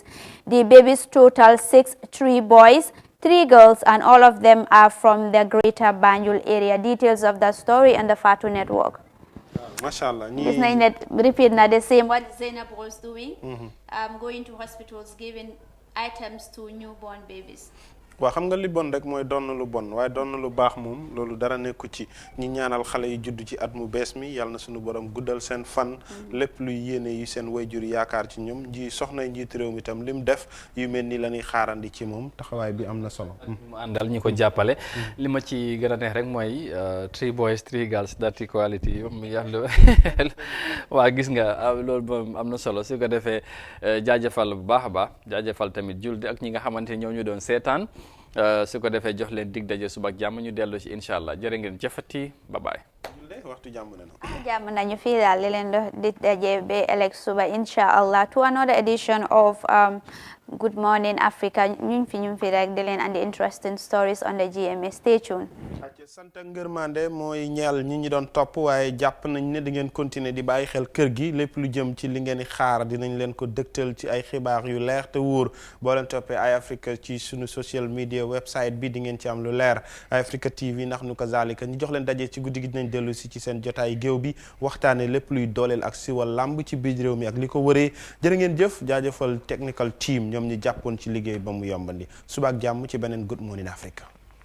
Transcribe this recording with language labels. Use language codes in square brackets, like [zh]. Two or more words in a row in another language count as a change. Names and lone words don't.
[en] The babies total 6, 3 boys, 3 girls, and all of them are from the greater Banjul area. Details of the story on the Fatu Network. Mashallah. Repeat now the same what Zainab was doing, going to hospitals, giving items to newborn babies. [wo] waaw xam nga li bon rek mooy doon lu bon waaye doon lu baax moom loolu dara nekku ci ñi ñaanal xale yi judd ci at mu bees mi yàlla na suñu borom guddal seen fan lépp luy yéene yu seen wayjur yaakaar ci ñoom soxnay njiitu réew mi itam li mu def yu mel ni la ñuy xaarandi ci moom taxawaay bi am na solo. mu àndal ñi ko jàppale. li ma ci gën a neex rek mooy [en] 3 boys 3 girls that equality [wo] yàlla waa gis nga loolu moom am na solo su ko defee jaajëfal bu baax a baax jaajëfal tamit juldi ak ñi nga xamante ni ñoo ñu doon seetaan su ko defee jox leen dig daje suba ak jàmm ñu dellu ci [ar] incha allah [wo] jërë ngeen jëfati [en] bye bye. [wo] waxtu jàmm nañu. jàmm nañu fii daal di leen di daje ba ëllëg suba [ar] incha allah [en] to another edition of Good Morning Africa [wo] ñu fi rek di leen andi [en] interesting stories on the GMA. Stay tuned. [wo] sant ak ngërmande mooy ñeel ñi doon topp waaye jàpp nañ ne di ngeen continuer di bàyyi xel kër gi lépp lu jëm ci li ngeen di xaar dinañ leen ko dëgtal ci ay xibaar yu leer te wóor boo leen toppee Eye Africa ci sunu [en] social media website [wo] bi di ngeen ci am lu leer Eye Africa TV ndax nu ko zalika ñu jox leen daje ci guddi gi dinañ dellu si ci seen jotaay géew bi waxtaane lépp luy dooleel ak siwal làmb ci biir réew mi ak li ko wëree jërë ngeen jëf jaajëfal [en] technical team [wo] ñoom ñi jàppoon ci liggéey ba mu yombandi suba ak jàmm ci beneen Good Morning Africa.